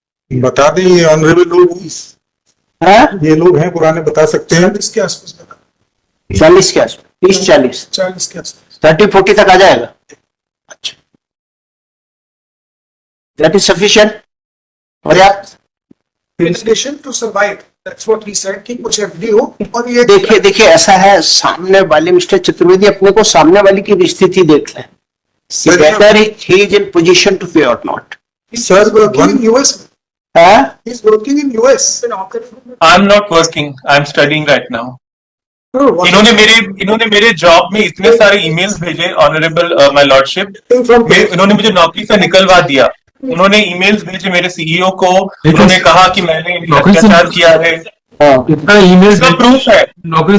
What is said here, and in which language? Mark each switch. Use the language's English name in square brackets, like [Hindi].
[Hindi] बता दें, ये ऑनरेबल लोग, है ये लोग हैं पुराने, बता सकते हैं। इसके आसपास 40 के आसपास, 30-40, 40 के आसपास 30-40 तक आ जाएगा। अच्छा, [English] that is sufficient, [Hindi] पर्याप्त। [English] In addition to survive, that's what he said [Hindi] कि कुछ FD हो और ये देखिए ऐसा है, सामने वाले मिस्टर चतुर्वेदी अपने को सामने वाले की स्थिति देख लें, sir [English] whether he is in position to pay or not. he's Sir, working in US. [Hindi] है? [English] He's working in US. I'm not working, I'm studying right now. [Hindi] इन्होंने मेरे जॉब में इतने सारे ईमेल्स भेजे, ऑनरेबल माय लॉर्डशिप, इन्होंने मुझे नौकरी से निकलवा दिया। उन्होंने ईमेल्स भेजे मेरे सीईओ को, उन्होंने कहा कि मैंने अत्याचार किया है। इतना ईमेल इसका प्रूफ है, नौकरी